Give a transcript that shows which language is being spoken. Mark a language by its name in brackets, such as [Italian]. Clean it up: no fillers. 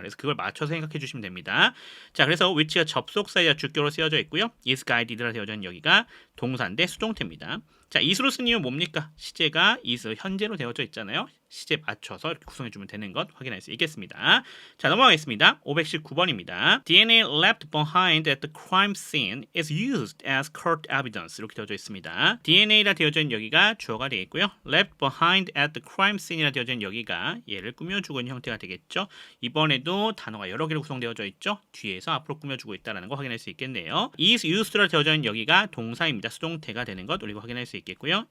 [Korean] 그래서 그걸 맞춰서 생각해 주시면 됩니다. 자, 그래서 which가 접속사이자 주격으로 쓰여져 있고요. is guided라 되어져 있는 여기가 동사인데 수동태입니다. 자, is로 쓴 이유는 뭡니까? 시제가 is 현재로 되어져 있잖아요. 시제 맞춰서 이렇게 구성해 주면 되는 것 확인할 수 있겠습니다. 자, 넘어가겠습니다. 519번입니다. [English] DNA left behind at the crime scene is used as court evidence [Korean] 이렇게 되어져 있습니다. DNA라 되어져 있는 여기가 주어가 되어 있고요. left behind at the crime scene이라 되어져 있는 여기가 얘를 꾸며주고 있는 형태가 되겠죠. 이번에도 단어가 여러 개로 구성되어져 있죠. 뒤에서 앞으로 꾸며주고 있다는 거 확인할 수 있겠네요. is used라 되어져 있는 여기가 동사입니다. 수동태가 되는 것 우리가 확인할 수 있겠고요.